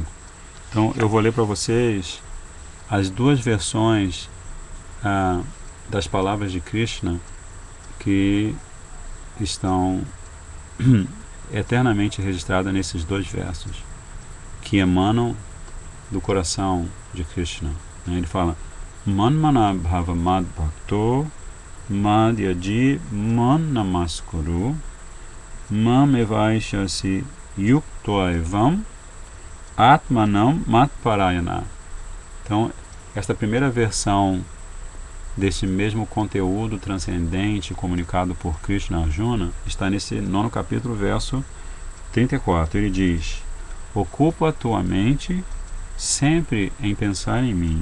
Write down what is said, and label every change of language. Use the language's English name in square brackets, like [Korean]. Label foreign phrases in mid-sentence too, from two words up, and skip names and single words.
[Portuguese] Então, eu vou ler para vocês as 2 versões das palavras de Krishna que estão eternamente registradas nesses 2 versos, que emanam do coração de Krishna. Ele fala: [Sanskrit] Manmana bhava mad bhakto mad yaji man namaskuru mam evaishasi yukto evam atmanam matparayana. [Portuguese] Então, esta primeira versão desse mesmo conteúdo transcendente comunicado por Krishna a Arjuna está nesse 9º capítulo, verso 34. Ele diz: ocupa a tua mente sempre em pensar em mim.